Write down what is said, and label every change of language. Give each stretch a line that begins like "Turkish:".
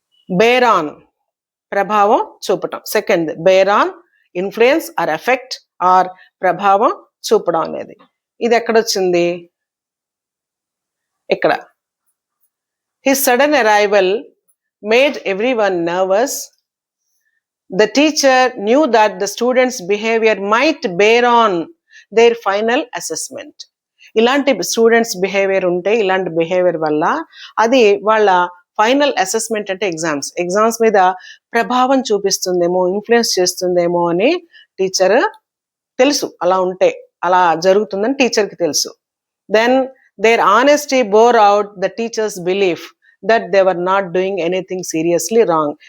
Telugu: Bear on, ప్రభావం చూపటం. Second, bear on, influence or effect are ప్రభావం చూపడం అనేది. ఇది ఎక్కడొచ్చింది? ఇక్కడ.
English: His sudden arrival made everyone nervous. The teacher knew that the students' behavior might bear on their final assessment.
Telugu: ఇలాంటి students behaviour ఉంటే, ఇలాంటి behaviour వల్ల అది వాళ్ళ ఫైనల్ అసెస్మెంట్ అంటే ఎగ్జామ్స్ మీద ప్రభావం చూపిస్తుందేమో, ఇన్ఫ్లుయెన్స్ చేస్తుందేమో అని టీచర్ తెలుసు. అలా ఉంటే అలా జరుగుతుందని టీచర్కి తెలుసు.
English: Then their honesty bore out the teacher's belief that they were not doing anything seriously wrong.